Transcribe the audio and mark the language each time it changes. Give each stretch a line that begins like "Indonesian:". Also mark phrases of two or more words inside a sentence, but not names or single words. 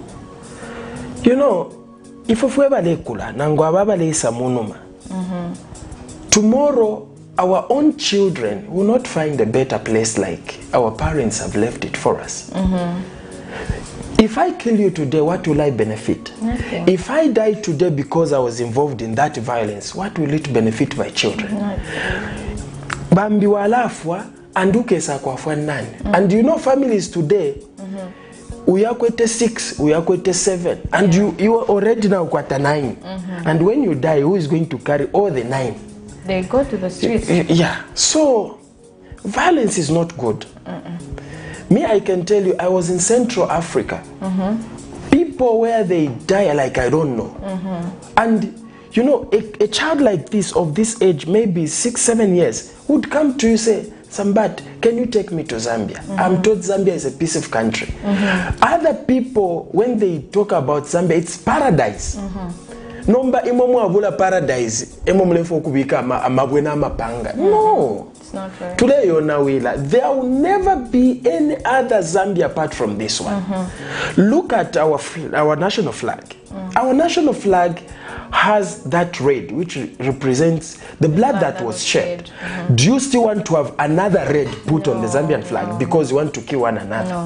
English: You know, if tomorrow our own children will not find a better place like our parents have left it for us. If I kill you today, what will I benefit? Nothing. If I die today because I was involved in that violence, what will it benefit my children?
Bemba: Bambi walafwa andukesa kwa nani.
English: And you know, families today, we are quite 6, we are quite 7, and you are already now quite 9. And when you die, who is going to carry all the 9? They go to the streets. Yeah. So violence is not good. Me, I can tell you, I was in Central Africa. People where they die like I don't know. And you know, a child like this, of this age, maybe 6, 7 years, would come to you say, Sambat, can you take me to Zambia? I'm told Zambia is a peaceful country. Other people, when they talk about Zambia, it's paradise.
Bemba: Nomba imomu abula paradise, emomulefo kubika amabwena mapanga.
English: No. It's not right. Today, there will never be any other Zambia apart from this one. Look at our national flag. Our national flag has that red, which represents the blood that was shed. Do you still want to have another red put on the Zambian flag because you want to kill one another?